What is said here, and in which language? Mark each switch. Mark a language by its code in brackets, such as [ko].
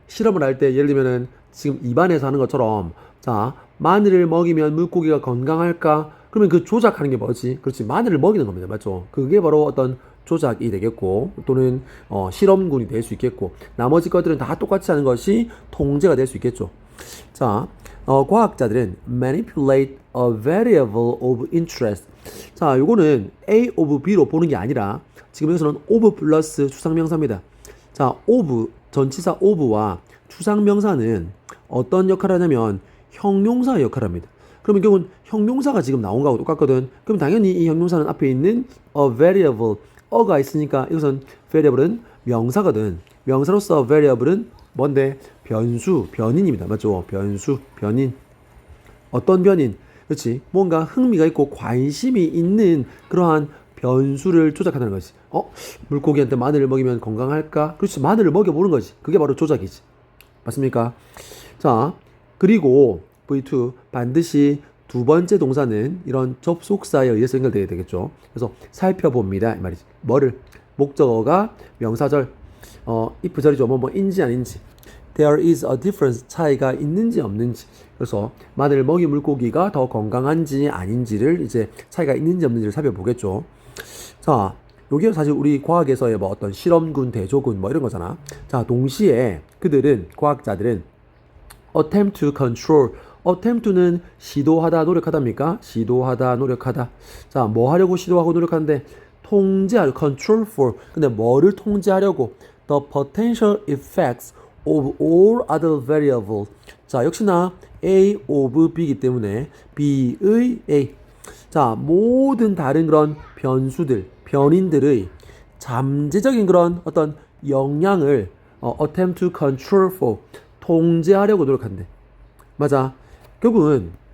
[ko] 실험을 할 때 예를 들면은 지금 입안에서 하는 것처럼, 자, 마늘을 먹이면 물고기가 건강할까? 그러면 그 조작하는 게 뭐지? 그렇지, 마늘을 먹이는 겁니다. 맞죠? 그게 바로 어떤 조작이 되겠고, 또는 실험군이 될 수 있겠고, 나머지 것들은 다 똑같이 하는 것이 통제가 될 수 있겠죠. 자, 과학자들은 [en] manipulate a variable of interest. [ko] 자, 요거는 A of B로 보는 게 아니라 지금 여기서는 of 플러스 추상명사입니다. 자, of, 전치사 of와 추상명사는 어떤 역할을 하냐면 형용사의 역할을 합니다. 그러면 결국은 형용사가 지금 나온 거하고 똑같거든. 그럼 당연히 이 형용사는 앞에 있는 a variable, 어가 있으니까 이것은 variable은 명사거든. 명사로서 variable은 뭔데? 변수, 변인입니다. 맞죠? 변수, 변인. 어떤 변인? 그렇지. 뭔가 흥미가 있고 관심이 있는 그러한 변수를 조작한다는 거지. 물고기한테 마늘을 먹이면 건강할까? 그렇지. 마늘을 먹여보는 거지. 그게 바로 조작이지. 맞습니까? 자, 그리고 V2 반드시 두 번째 동사는 이런 접속사에 의해서 연결되어야 되겠죠. 그래서 살펴봅니다 이 말이지. 뭐를? 목적어가 명사절, if절이죠. 뭐인지 아닌지. [en] There is a difference, [ko] 차이가 있는지 없는지. 그래서 마늘 먹이 물고기가 더 건강한지 아닌지를 이제 차이가 있는지 없는지를 살펴보겠죠. 자, 요게 사실 우리 과학에서의 뭐 어떤 실험군, 대조군 뭐 이런 거잖아. 자, 동시에 그들은, 과학자들은 [en] attempt to control, [ko] attempt는 시도하다, 노력하다입니까? 시도하다, 노력하다. 자, 뭐 하려고 시도하고 노력하는데? 통제하려, control for. 근데 뭐를 통제하려고? [en] The potential effects of all other variables. [ko] 자, 역시나 A of B이기 때문에 B의 A. 자, 모든 다른 그런 변수들, 변인들의 잠재적인 그런 어떤 영향을 [en] attempt to control for, [ko] 통제하려고 노력한대. 맞아. 결국은